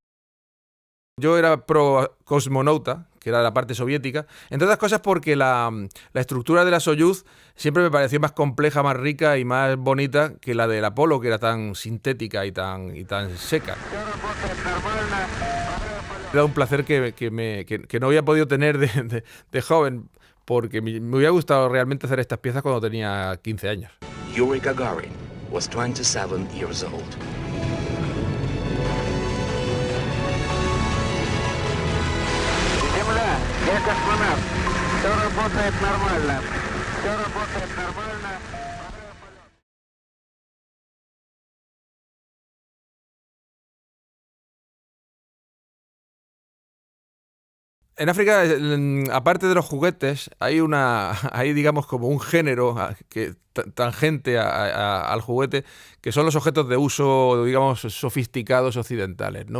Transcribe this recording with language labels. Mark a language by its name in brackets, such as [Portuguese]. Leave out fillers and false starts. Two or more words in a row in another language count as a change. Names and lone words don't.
[Spanish] Yo era pro cosmonauta, que era la parte soviética, entre otras cosas porque la estructura de la Soyuz siempre me pareció más compleja, más rica y más bonita que la del Apolo, que era tan sintética y tan seca. Era un placer que no había podido tener de joven, porque me hubiera gustado realmente hacer estas piezas cuando tenía 15 años. [English] Yuri Gagarin was 27 years old. [Russian] Земля, я космонавт. Все работает нормально. Все работает нормально. [Spanish] En África, aparte de los juguetes, hay digamos como un género que tangente al juguete, que son los objetos de uso, digamos, sofisticados occidentales, ¿no?